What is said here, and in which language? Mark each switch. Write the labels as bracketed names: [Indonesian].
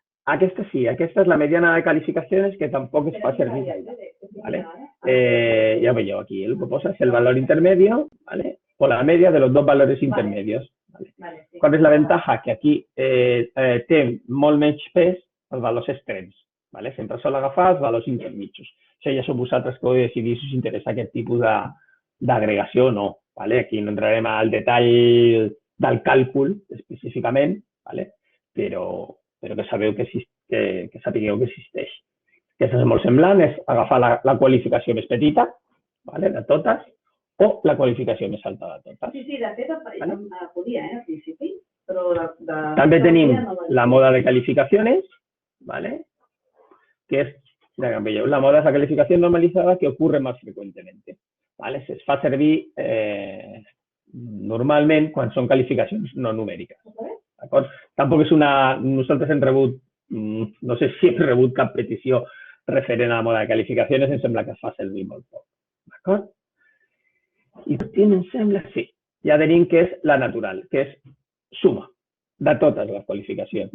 [Catalan] Aquesta sí, aquesta és la mediana de calificacions que tampoc es fa servir gaire. ¿Vale? [Spanish] Ya veo aquí, lo que posa es el valor intermedio, ¿vale? O la media de los dos valores intermedios. ¿Vale? ¿Cuál es la ventaja? [Catalan] Que aquí té molt menys pes els valors extrems. ¿Vale? Sempre sol agafar els valors intermitjos. Això ja sou vosaltres que ho decidir si us interessa aquest tipus d'agregació o no. ¿Vale? Aquí no entrarem al detall del càlcul específicament, ¿vale? Però que sapigueu que existeix. Aquesta és molt semblant, és agafar la qualificació més petita, de totes, o la qualificació més alta de totes. Sí, de fet, podia, al principi, però... També tenim la moda de calificaciones, que és, [Spanish] la moda de calificación normalizada que ocurre más frecuentemente. [Catalan] Se fa servir normalment quan són qualificacions no numèriques. Tampoc és una... Nosaltres hem rebut, no sé si hem rebut cap petició referent a la moda de calificacions, em sembla que es fa servir molt poc. D'acord? I em sembla, sí, ja tenim que és la natural, que és suma de totes les qualificacions.